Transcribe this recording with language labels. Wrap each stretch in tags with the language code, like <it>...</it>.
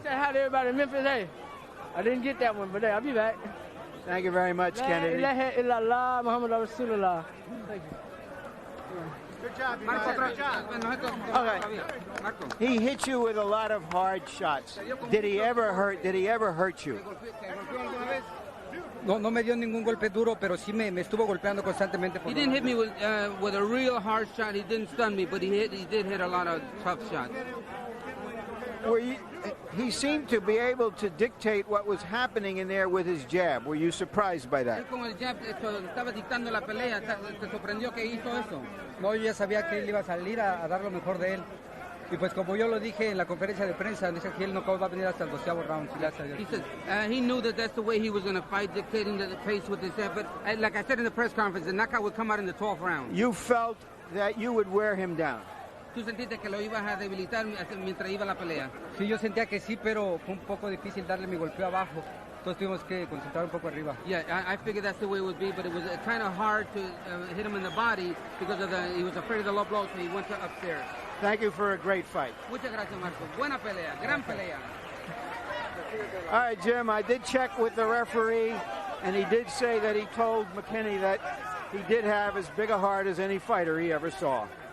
<en>I say hi to everybody in Memphis. Hey, I didn't get that one, but hey, I'll be back. Thank you very much, Kennedy. Thank you. Good job, Okay. He hit you with a lot of hard shots. Did he ever hurt you?</en> <es>No me dio ningún golpe duro, pero sí me estuvo golpeando constantemente.</es> <en>He didn't hit me with a real hard shot. He didn't stun me, but he did hit a lot of tough shots. He seemed to be able to dictate what was happening in there with his jab. Were you surprised by that?</en> <es>Con el jab estaba dictando la pelea. ¿Te sorprendió que hizo eso? No, yo ya sabía que él iba a salir a dar lo mejor de él. Y pues como yo lo dije en la conferencia de prensa, dice que el knockout va a venir hasta el 12º round.</es> <en>He said he knew that that's the way he was going to fight, dictating the pace with his jab. But like I said in the press conference, the knockout would come out in the 12th round. You felt that you would wear him down.</en> <es>¿Tú sentiste que lo ibas a debilitar mientras iba la pelea? Sí, yo sentía que sí, pero fue un poco difícil darle mi golpeo abajo. Entonces tuvimos que concentrar un poco arriba.</es> <en>Yeah, I figured that's the way it would be, but it was kind of hard to hit him in the body because he was afraid of the low blow, so he went upstairs. Thank you for a great fight.</en> <es>Muchas gracias, Marco. Buena pelea, gran pelea.</es> <en>All right, Jim, I did check with the referee, and he did say that he told McKinney that he did have as big a heart as any fighter he ever saw.</en>